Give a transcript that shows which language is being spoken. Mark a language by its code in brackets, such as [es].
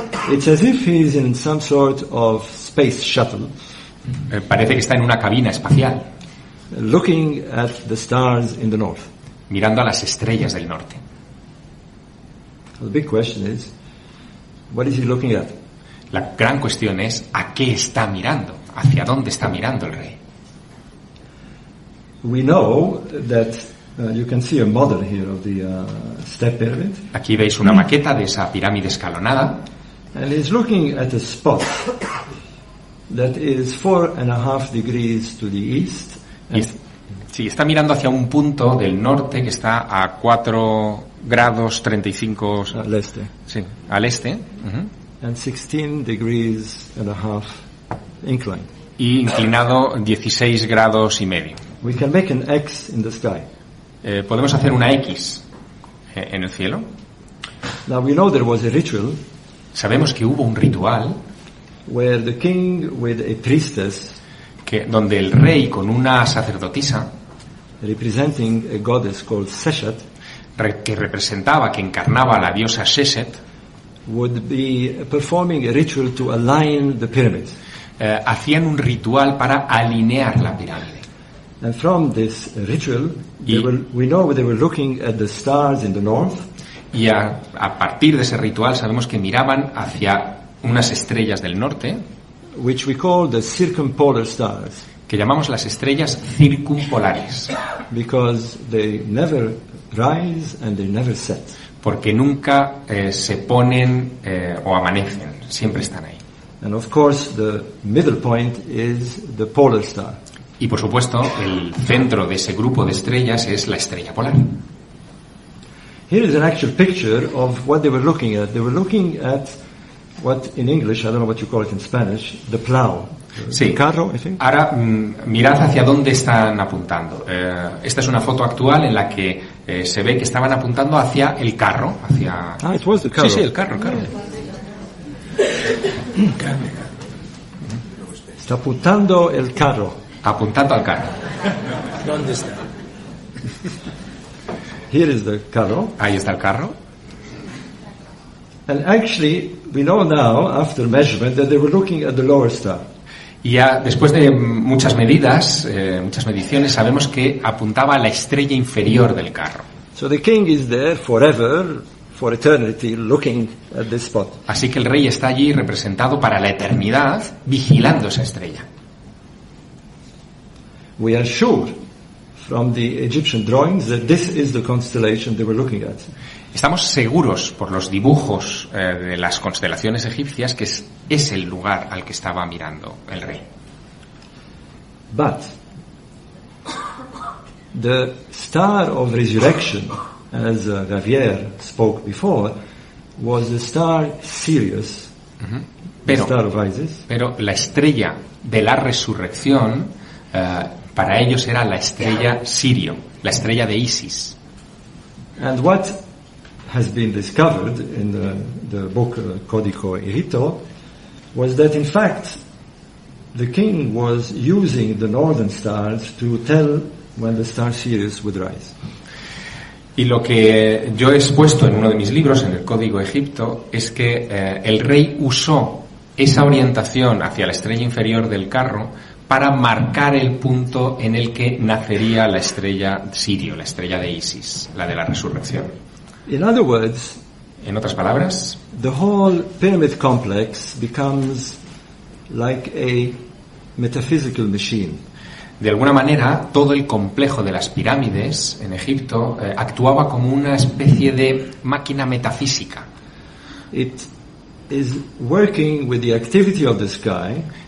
[en] It's as if he's in some sort of space shuttle. [es] Parece que está en una cabina espacial. [en] Looking at the stars in the north. [es] Mirando a las estrellas del norte. [en] The big question is, what is he looking at? [es] La gran cuestión es, ¿a qué está mirando? ¿Hacia dónde está mirando el rey? [en] We know that you can see a model here of the step pyramid. [es] Aquí veis una maqueta de esa pirámide escalonada. [en] And he's looking at a spot that is 4.5 degrees to the east. [es] Sí, está mirando hacia un punto del norte que está a 4 grados 35 al este. Sí, al este. [en] And 16.5 degrees incline. [es] Y inclinado 16.5 grados. [en] We can make an X in the sky. [es] Podemos hacer una X en el cielo. [en] Now we know there was a ritual. [es] Sabemos que hubo un ritual [en] where the king with a priestess, [es] que donde el rey con una sacerdotisa, [en] representing a goddess called Seshet, [es] que representaba, que encarnaba a la diosa Seshet, [en] would be performing a ritual to align the pyramid. [es] Hacían un ritual para alinear la pirámide. [en] And from this ritual, we know they were looking at the stars in the north. [es] Y a partir de ese ritual sabemos que miraban hacia unas estrellas del norte, [en] which we call the circumpolar stars, [es] que llamamos las estrellas circumpolares, [en] because they never rise and they never set. [es] Porque nunca se ponen o amanecen, siempre están ahí. [en] And of course the middle point is the polar star. [es] Y por supuesto el centro de ese grupo de estrellas es la estrella polar. [en] Here is an actual picture of what they were looking at. They were looking at what in English, I don't know what you call it in Spanish, the plow. [es] Sí. [en] The carro, I think. [es] Ahora mirad hacia dónde están apuntando. Esta es una foto actual en la que se ve que estaban apuntando hacia el carro, hacia... [en] Ah, it was the car. [es] Sí, sí, el carro, carro. Está apuntando el carro. Apuntando al carro. ¿Dónde está? [en] Here is the carro. [es] Ahí está el carro. [en] And actually, we know now, after measurement, that they were looking at the lower star. [es] Y ya después de muchas medidas, muchas mediciones, sabemos que apuntaba a la estrella inferior del carro. [en] So the king is there forever, for eternity, looking at this spot. [es] Así que el rey está allí representado para la eternidad, vigilando esa estrella. [en] We are sure from the Egyptian drawings that this is the constellation they were looking at. [es] Estamos seguros por los dibujos de las constelaciones egipcias que es el lugar al que estaba mirando el rey. [en] But the star of resurrection, as Javier spoke before, was the star Sirius, The star of Isis. [es] Pero la estrella de la resurrección para ellos era la estrella Sirio, la estrella de Isis. [en] And what has been discovered in the book Codico Egipto was that in fact the king was using the northern stars to tell when the star Sirius would rise. [es] Y lo que yo he expuesto en uno de mis libros, en el Código Egipto, es que el rey usó esa orientación hacia la estrella inferior del carro para marcar el punto en el que nacería la estrella Sirio, la estrella de Isis, la de la resurrección. [en] In other words, [es] en otras palabras, [en] the whole pyramid complex becomes like a metaphysical machine. [es] De alguna manera, todo el complejo de las pirámides en Egipto actuaba como una especie de máquina metafísica. [en] It is working with the activity of the sky.